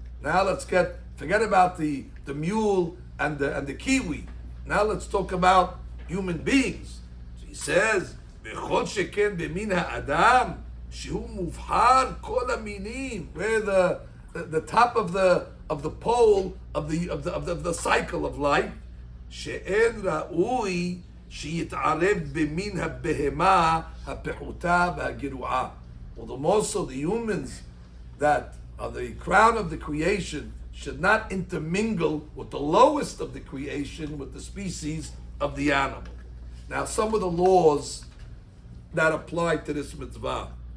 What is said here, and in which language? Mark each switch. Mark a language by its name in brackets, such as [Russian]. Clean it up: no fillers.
[English] Now let's forget about the mule and the kiwi. Now let's talk about human beings. So he says, [Hebrew] v'kol sheken b'min ha'adam shehu muvhar kol haminim, [English] where the top of the pole of the cycle of life. [Hebrew] שאין ראוי שיתערב במין הבהמה הפחותה והגרועה. [English] Although most of the humans that are the crown of the creation should not intermingle with the lowest of the creation, with the species of the animal. Now, some of the laws that apply to this mitzvah.